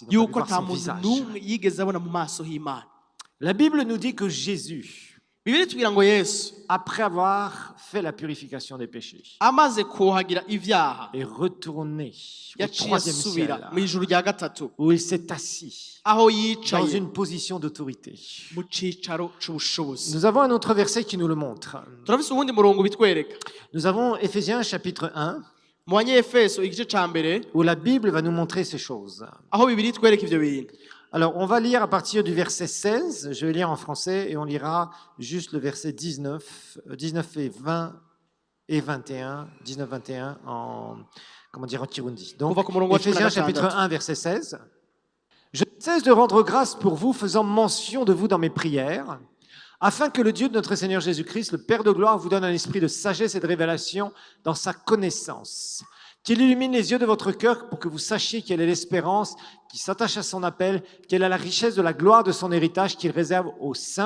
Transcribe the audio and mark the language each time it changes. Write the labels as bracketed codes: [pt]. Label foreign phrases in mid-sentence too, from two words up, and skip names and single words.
[fr] Ils n'ont [rn] yuko [fr] pas vu [rn] nta [fr] voir son [rn] muntu [fr] visage. [rn] n'umwe yigeze abona mu maso h'Imana. [fr] La Bible nous dit que Jésus, [rn] Bibiliya itubwira ngo Yesu [fr] après avoir fait la purification des péchés, [rn] amaze kuhagira ivyaha [fr] est retourné au [rn] yaciye [fr] troisième [rn] asubira [fr] ciel, [rn] mu ijuru rya gatatu [fr] où il s'est assis [rn] aho [fr] dans [rn] yicaye [fr] une position d'autorité. [rn] mu cicaro c'ubushobozi. [fr] Nous avons un autre verset qui nous le montre. [rn] Turafise uwundi murongo bitwereka [fr] Nous avons Éphésiens chapitre 1, [rn] mu Banyefeso igice ca mbere [fr] où la Bible va nous montrer ces choses. [rn] aho Bibiliya itwereka ivyo bintu. [fr] Alors, on va lire à partir du verset 16, je vais lire en français, et on lira juste le verset 19 et 20 et 21, 19-21 en Kirundi. Donc, Éphésiens chapitre 1, verset 16. Je ne cesse de rendre grâce pour vous, faisant mention de vous dans mes prières, afin que le Dieu de notre Seigneur Jésus-Christ, le Père de gloire, vous donne un esprit de sagesse et de révélation dans sa connaissance, qu'il illumine les yeux de votre cœur pour que vous sachiez quelle est l'espérance qui s'attache à son appel, quelle est la richesse de la gloire de son héritage qu'il réserve aux saints.